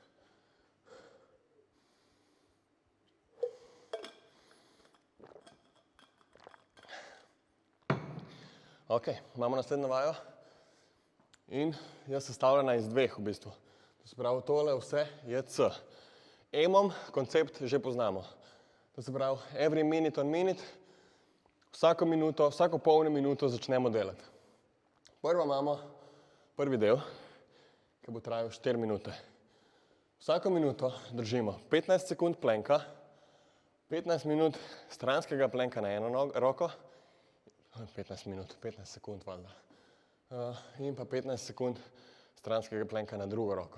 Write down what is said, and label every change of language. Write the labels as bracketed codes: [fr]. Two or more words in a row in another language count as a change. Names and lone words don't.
[sl] Ok, imamo naslednjo vajo in je sestavljena iz dveh v bistvu. To se pravi, tole vse je C. EMOM koncept že poznamo. To se pravi, [en] every minute on minute, [sl] vsako minuto, vsako polno minuto začnemo delati. Prvo imamo prvi del, ki bo trajal 4 minute. Vsako minuto držimo 15 sekund plenka, 15 minut stranskega plenka na eno roko, 15 sekund valjda, in pa 15 sekund stranskega plenka na drugo roko.